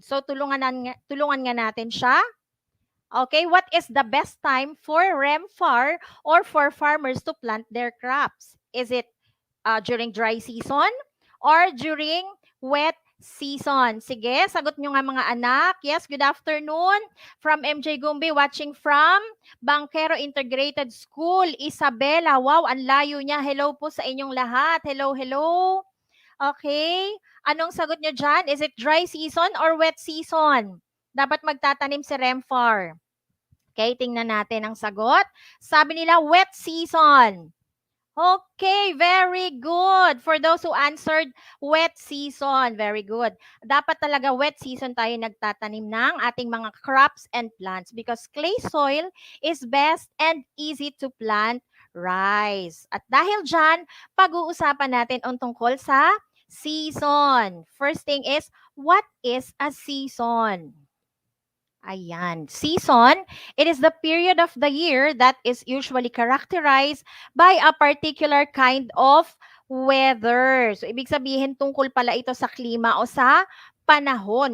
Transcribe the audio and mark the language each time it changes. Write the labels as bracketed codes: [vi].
[tl] So tulungan nga natin siya. [en] Okay, what is the best time for Remfar or for farmers to plant their crops? Is it during dry season or during wet season? [tl] Sige, sagot nyo nga mga anak. [en] Yes, good afternoon. From MJ Gumbi, watching from Bangkero Integrated School. [tl] Isabela, wow, ang layo niya. Hello po sa inyong lahat. Hello, hello. Okay, anong sagot nyo dyan? [en] Is it dry season or wet season? [tl] Dapat magtatanim si Remfar. Okay, tingnan natin ang sagot. Sabi nila, wet season. [en] Okay, very good. For those who answered wet season, very good. Dapat talaga wet season [tl] tayo nagtatanim ng ating mga [en] crops and plants because clay soil is best and easy to plant rice. [tl] At dahil dyan, pag-uusapan natin ang tungkol sa season. [en] First thing is, what is a season? Ayan. Season, it is the period of the year that is usually characterized by a particular kind of weather. [tl] So, ibig sabihin, tungkol pala ito sa klima o sa panahon.